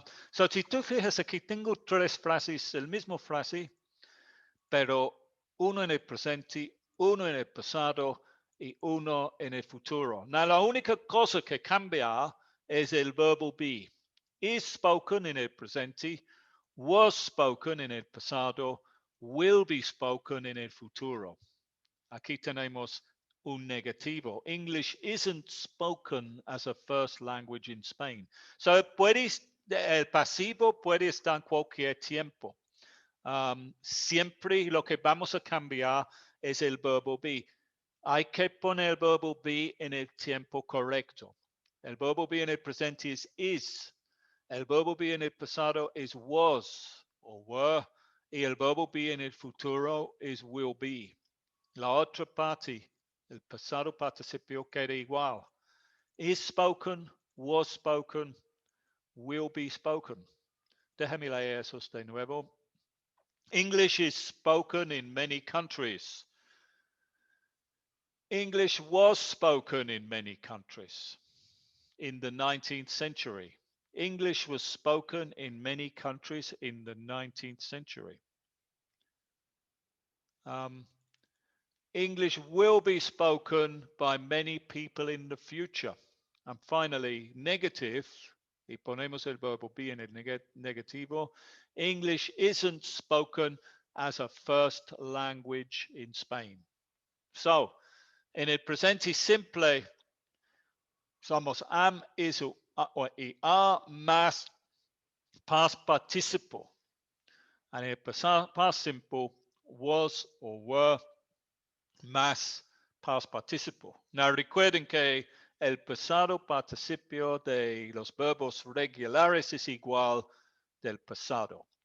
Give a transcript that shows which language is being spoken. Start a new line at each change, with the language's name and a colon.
Spanish: So, si tú fijas aquí, tengo tres frases, el mismo frase, pero uno en el presente, uno en el pasado y uno en el futuro. Now, la única cosa que cambia es el verbo be.
English: Is spoken
Spanish: en el presente,
English: was spoken
Spanish: en el pasado,
English: will be spoken
Spanish: en el futuro. Aquí tenemos un negativo.
English: English isn't spoken as a first language in Spain.
Spanish: So, el pasivo puede estar en cualquier tiempo. Siempre lo que vamos a cambiar es el verbo be. Hay que poner el verbo be en el tiempo correcto. El verbo be en el presente es is. El verbo be en el pasado es was o were. Y el verbo be en el futuro es will be. La otra parte, el pasado participio queda igual.
English: Is spoken, was spoken, will be spoken.
Spanish: Déjame leer esos de nuevo.
English: English is spoken in many countries. English was spoken in many countries. in the 19th century. English was spoken in many countries in the 19th century. English will be spoken by many people in the future. And finally, negative,
Spanish: y ponemos el verbo be en el negativo,
English: English isn't spoken as a first language in Spain.
Spanish: So, en el presente simple, somos am, is, o y are más past participle.
English: And el past simple, was or were más past participle.
Spanish: Now recuerden que el pasado participio de los verbos regulares es igual del pasado.